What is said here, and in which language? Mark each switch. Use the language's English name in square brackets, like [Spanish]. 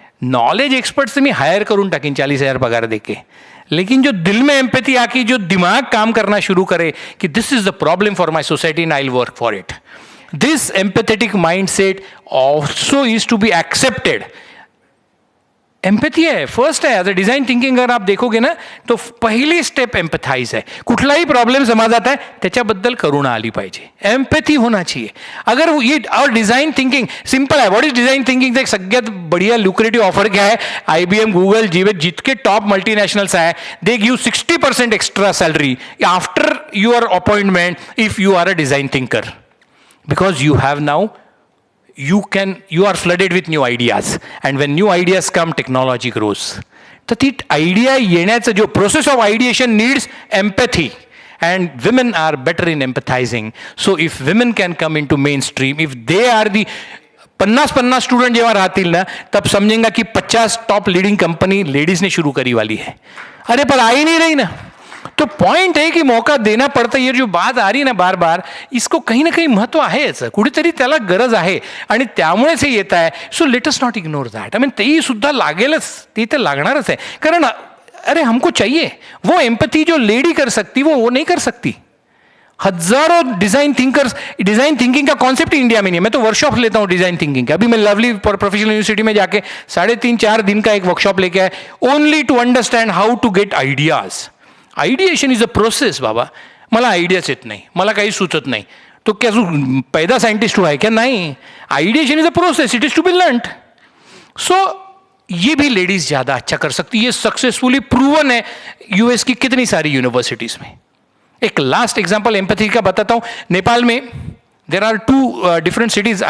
[English] knowledge experts [Marathi] मी higher करून टाकीन [English] 40,000 पगार देके, [Hindi] लेकिन जो दिल में एम्पैथी आकी, जो दिमाग काम करना शुरू करे कि [English] This is the problem for my society and I will work for it, this empathetic mindset also is to be accepted. [Marathi] Empathy आहे, फर्स्ट आहे. ॲज अ डिझाईन थिंकिंग [Hindi] अगर आप देखोगे ना, [Marathi] तो पहिली स्टेप एम्पथाइज आहे. कुठलाही प्रॉब्लेम समाजात आहे त्याच्याबद्दल करुणा आली पाहिजे, एम्पॅथी होना चाहिए. अगर ये और डिझाईन थिंकिंग सिंपल आहे. [English] What is design thinking? [Marathi] एक सगळ्यात बढिया लुक्रेटिव्ह ऑफर क्या आहे? [English] IBM, Google, [Marathi] जितके टॉप मल्टीनॅशनल्स आहे, [English] They give 60% extra salary after your appointment if you are a design thinker, because you have now you are flooded with new ideas, and when new ideas come, technology grows. [Marathi] तर ती idea येण्याचं जो [English] Process of ideation needs empathy, and women are better in empathizing. So if women can come into mainstream, if they are the [Hindi] 50 student [Marathi] जेव्हा राहतील ना, [Hindi] तब समझेंगे कि 50 टॉप लीडिंग कंपनी लेडीज ने शुरू करी वाली है. अरे पर आ ही नहीं रही ना. तो पॉइंट है कि मौका देना पड़ता. ये जो बात आ रही ना बार बार, इसको कहीं ना कहीं महत्व [Marathi] आहे याचं, कुठेतरी त्याला गरज आहे आणि त्यामुळेच हे येत आहे. [English] So let us not ignore that. [Marathi] तेही सुद्धा लागेलच, ती तर लागणारच आहे. [Hindi] कारण अरे हमको चाहिए वो एम्पैथी जो लेडी कर सकती वो नहीं कर सकती. हजारों डिजाइन थिंकर्स, डिजाइन थिंकिंग का कॉन्सेप्ट इंडिया में नहीं है. मैं तो वर्कशॉप लेता हूँ डिजाइन थिंकिंग का. अभी मैं लवली प्रोफेशनल यूनिवर्सिटी में जाके 3.5-4 दिन का एक वर्कशॉप लेके आए, [English] Only to understand how to get ideas. Ideation is a process. [Marathi] बाबा मला आइडियाच येत नाही, मला काही सुचत नाही, [Hindi] तो क्या पैदा साइंटिस्ट हुआ है क्या? नहीं. [English] Ideation is a process, it is to be learned. [Hindi] सो ये भी लेडीज ज़्यादा अच्छा कर सकती है. ये सक्सेसफुली प्रूवन है US की कितनी सारी यूनिवर्सिटीज़ में. एक लास्ट एग्जाम्पल एम्पैथी का बताता हूँ. नेपाल में [English] There are 2 different cities.